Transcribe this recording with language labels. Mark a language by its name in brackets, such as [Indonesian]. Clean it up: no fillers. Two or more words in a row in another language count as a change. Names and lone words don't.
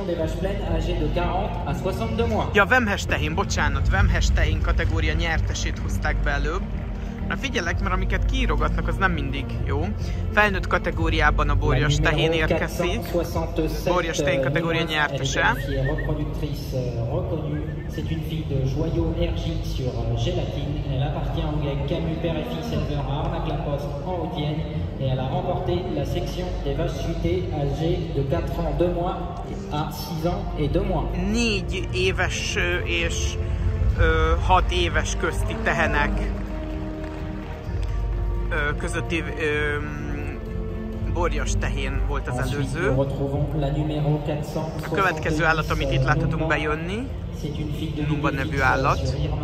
[Hungarian] Ja, vemhes tehén, bocsánat, vemhes tehén kategória nyertesét hozták be előbb. Na figyelek, mert amiket kiírogatnak, az nem mindig jó. Felnőtt kategóriában a borjas tehén érkezik. Borjas tehén kategória nyertese. [French] C'est une fille de Joyau RJ sur Gélatine. Elle appartient au GEC Camus, père et fils, éleveur à Arnac-la-Poste en Haute-Vienne. Et elle a remporté la section des vaches suitées âgées de 4 ans 2 mois à 6 ans et 2 mois. [Hungarian] 4 éves és 6 éves közti tehenek közötti borjas tehén volt az előző. A következő állat, amit itt láthatunk bejönni, Numba nevű állat.